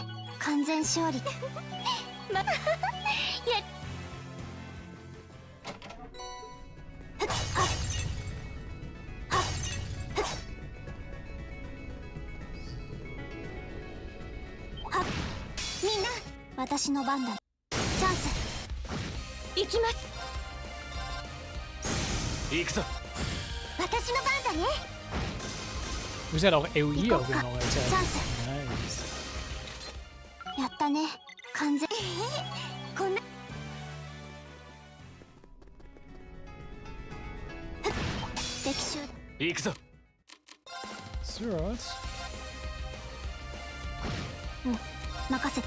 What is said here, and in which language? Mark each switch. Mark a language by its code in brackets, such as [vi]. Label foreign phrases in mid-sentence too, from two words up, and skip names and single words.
[ja] 完全勝利。やみんな、私の番だ。チャンス。行きます。行くぞ。私の番だね。 [de] Du bist ja auch EUI auf jeden Fall. Nice. [ja] やったね。完全。こんな。歴史。行くぞ。 [de] Zerstört. [ja] うん、任せて。